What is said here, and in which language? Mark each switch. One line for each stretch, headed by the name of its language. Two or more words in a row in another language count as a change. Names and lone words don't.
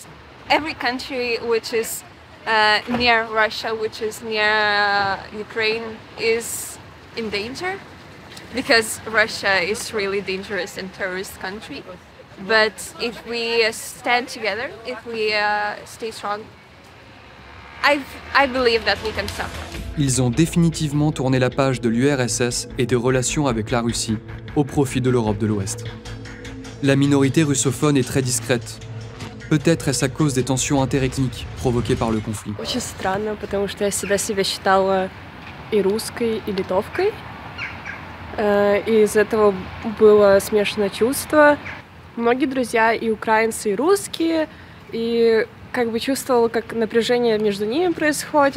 English: Every country which is near Russia, which is near Ukraine, is in danger, because Russia is really dangerous and terrorist country. But if we stand together, if we stay strong, I believe that we can stop.
French: Ils ont définitivement tourné la page de l'URSS et des relations avec la Russie au profit de l'Europe de l'Ouest. La minorité russophone est très discrète. Peut-être est-ce à cause des tensions interethniques provoquées par le conflit.
Russian: Очень странно, потому что я себя считала и русской, и литовкой. И из этого было смешанное чувство. Многие друзья и украинцы, и русские, и как бы чувствовала, как напряжение между ними происходит.